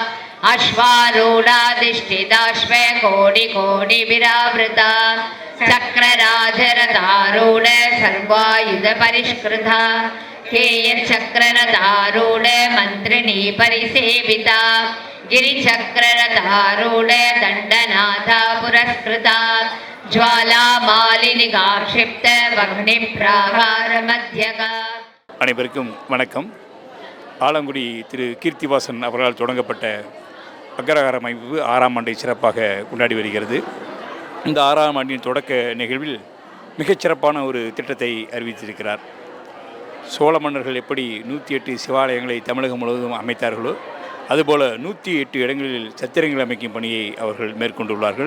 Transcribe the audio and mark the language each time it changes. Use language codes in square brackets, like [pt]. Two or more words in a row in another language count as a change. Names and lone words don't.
[sa] अश्वारूढाधिष्ठिताश्व कोटिकोटिविरावृता चक्रराजरथारूढ सर्वायुधपरिष्कृता केयचक्ररथारूढ मन्त्रिणी परिसेविता गिरिचक्ररथारूढ दण्डनाथा पुरस्कृता ज्वालामालिनिगाक्षिप्त वह्निप्राकारमध्यगा. [ta] அனைவருக்கும் வணக்கம். ஆலங்குடி திரு கீர்த்திவாசன் அவர்களால் தொடங்கப்பட்ட அக்ரஹாரம் அமைப்பு 6ஆம் ஆண்டை சிறப்பாக கொண்டாடி வருகிறது. இந்த 6ஆம் ஆண்டின் தொடக்க நிகழ்வில் மிகச்சிறப்பான ஒரு திட்டத்தை அறிவித்திருக்கிறார். சோழ மன்னர்கள் எப்படி 108 சிவாலயங்களை தமிழகம் முழுவதும் அமைத்தார்களோ அதுபோல் 108 இடங்களில் சத்திரங்கள் அமைக்கும் பணியை அவர்கள் மேற்கொண்டுள்ளார்கள்.